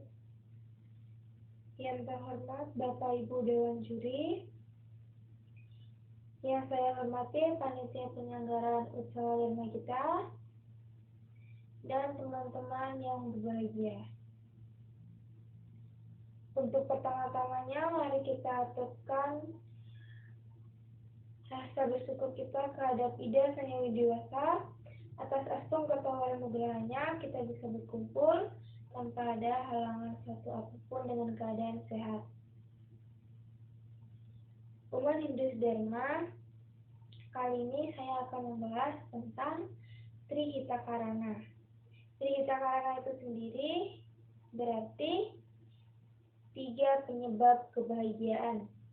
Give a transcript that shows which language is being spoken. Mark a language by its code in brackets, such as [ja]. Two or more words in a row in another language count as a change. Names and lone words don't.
[id] Yang terhormat Bapak Ibu Dewan Juri, yang saya hormati panitia penyelenggaraan usaha Dharma kita, dan teman-teman yang berbahagia. Untuk pertama-tamanya, mari kita aturkan rasa bersyukur kita kehadap Ida Sang Hyang Widiwasa atas astung ketawaran nugerahnya kita bisa berkumpul tanpa ada halangan satu apapun dengan keadaan sehat. Umat Hindu Dharma, kali ini saya akan membahas tentang Trihitakarana. Trihitakarana itu sendiri berarti 3 penyebab kebahagiaan.